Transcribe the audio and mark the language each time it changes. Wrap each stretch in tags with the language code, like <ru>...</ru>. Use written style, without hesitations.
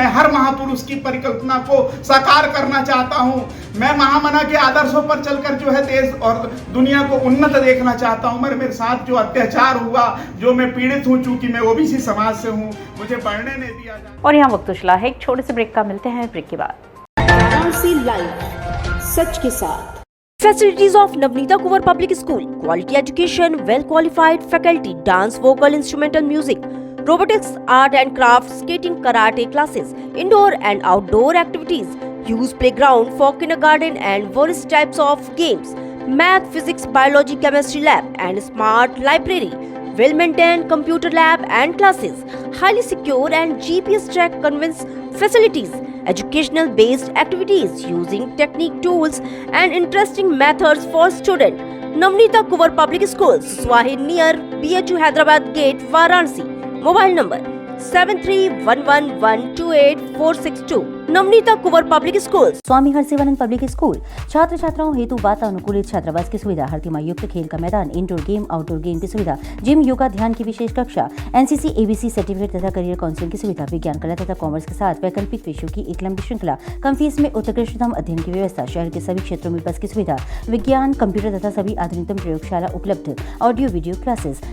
<hi>मैं हर महापुरुष की परिकल्पना को साकार करना चाहता हूं। मैं महामना के आदर्शों पर चलकर जो है देश और दुनिया को उन्नत देखना चाहता हूं। मेरे साथ जो अत्याचार हुआ, जो मैं पीड़ित हूं, चूंकि मैं ओबीसी समाज से हूं, मुझे पढ़ने नहीं दिया जाता। और यहाँ वक्त उछला है एक छोटे से ब्रेक का, मिलते हैं ब्रेक के बाद। वाराणसी लाइव सच के साथ।</hi> <en>Facilities of Navneeta Kuvar Public School, quality education, well qualified faculty, dance, vocal, instrumental music, robotics, art and craft, skating, karate classes, indoor and outdoor activities, use playground for kindergarten and various types of games, math, physics, biology, chemistry lab and smart library, well maintained computer lab and classes, highly secure and GPS track convince facilities, educational based activities using technique tools and interesting methods for students. Navneeta Kuvar Public School, Swahi near BHU Hyderabad Gate, Varanasi. Mobile number 7311128462.</en> <hi>Navneeta Kunwar public school. Swami हरसिवानंद public school छात्र छात्राओं हेतु वातानुकूलित छात्रावास की सुविधा, हर युक्त खेल का मैदान, इंडोर गेम आउटडोर गेम की सुविधा, जिम, योगा, ध्यान की विशेष कक्षा, एनसीसी एबीसी सर्टिफिकेट तथा करियर काउंसलिंग की सुविधा, विज्ञान कला तथा कॉमर्स के साथ वैकल्पिक विषयों की एक लंबी श्रृंखला, कम फीस में उत्कृष्टतम अध्ययन की व्यवस्था, शहर के सभी क्षेत्रों में बस की सुविधा, विज्ञान, कंप्यूटर तथा सभी आधुनिकतम प्रयोगशाला उपलब्ध, ऑडियो वीडियो क्लासेस।</hi>